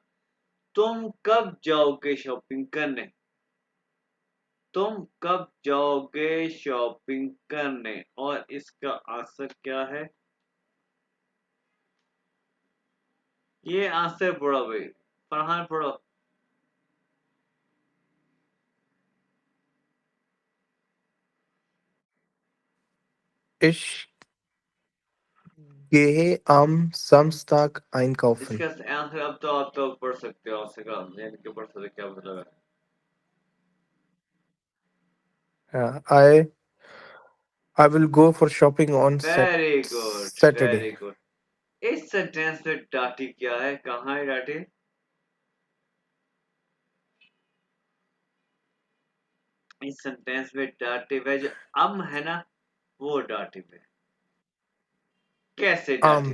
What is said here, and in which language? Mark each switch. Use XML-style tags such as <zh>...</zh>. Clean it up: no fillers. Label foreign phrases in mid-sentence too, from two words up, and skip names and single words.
<hi>तुम कब जाओगे शॉपिंग करने, तुम कब जाओगे शॉपिंग करने। और इसका आंसर क्या है, ये आंसर पढ़ो भाई, फरहान पढ़ो।</hi> <de>Ich gehe am Samstag einkaufen.</de> <hi>इसका आंसर अब तो आप तो पढ़ सकते हो, आंसर का यानी कि पढ़ सकते हो, क्या मतलब है।</hi> <en>Yeah, I will go for shopping on very good, Saturday. very good.</en> <hi>इस सेंटेंस में डाटी क्या है, कहाँ है डाटी, इस सेंटेंस में डाटिव है, जो अम है ना वो डाटिव है। कैसे Am</hi>